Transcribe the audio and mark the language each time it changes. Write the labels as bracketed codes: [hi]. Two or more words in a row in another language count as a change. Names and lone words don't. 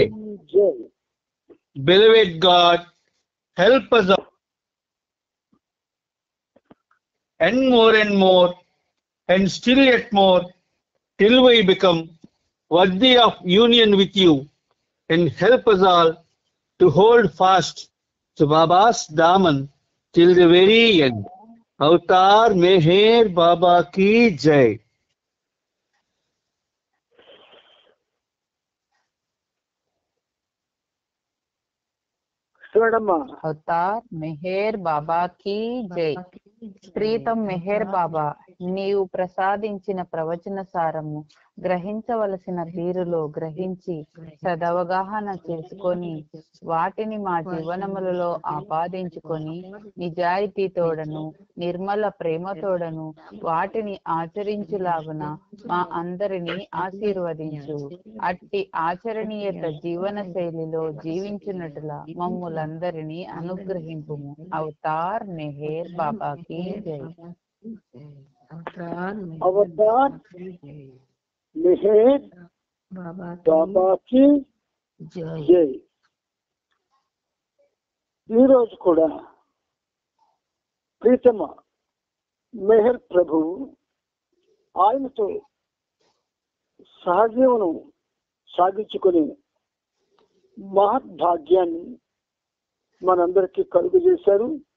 [en] Beloved God, help us and more and still yet more till we become worthy of union with you, and help us all to hold fast to Baba's Daman till the very end. [hi] अवतार मेहर बाबा की जय. अवतार मेहर बाबा की जय. [te] ప్రీతం మెహర్ బాబా, నీవు ప్రసాదించిన ప్రవచన సారము గ్రహించవలసిన తీరులో గ్రహించి సదవగాహన చేసుకొని వాటిని మా జీవనములలో ఆపాదించుకొని నిజాయితీతోడను నిర్మల ప్రేమతోడను వాటిని ఆచరించులాగున మా అందరినీ ఆశీర్వదించు. అట్టి ఆచరణీయత జీవన శైలిలో జీవించున్నట్లా మమ్ములందరినీ అనుగ్రహింపుము. [hi] अवतार मेहर बाबा की जय. अवतार मेहर बाबा की जय. [te] ఈరోజు కూడా ప్రీతమ మెహర్ ప్రభు ఆయనతో సహజీవనం సాగించుకుని మహద్భాగ్యాన్ని మనందరికీ కలుగు చేశారు.